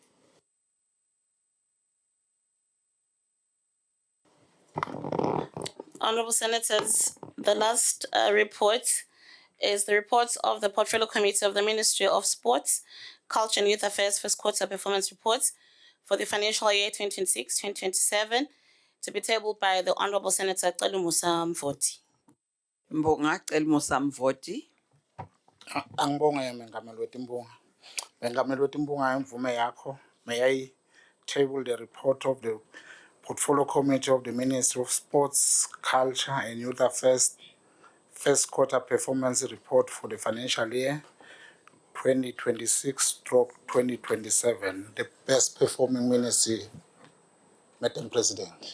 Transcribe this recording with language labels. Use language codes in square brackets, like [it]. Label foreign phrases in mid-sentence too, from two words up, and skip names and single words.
[en] Honorable Senators, the last report is the report of the Portfolio Committee of the Ministry of Sports, Culture and Youth Affairs First Quarter Performance Reports for the financial year 2026-2027 to be tabled by the Honorable Senator Celumusa Mvoti. [ss] Mbonga Celumusa Mvoti. Angibonga Mengameli wetimbonga. Mengameli wetimbonga imvume yakho. [en] May I table the report of the Portfolio Committee of the Ministry of Sports, Culture and Youth Affairs First Quarter Performance Report for the financial year 2026-2027, the best performing ministry, Madam President.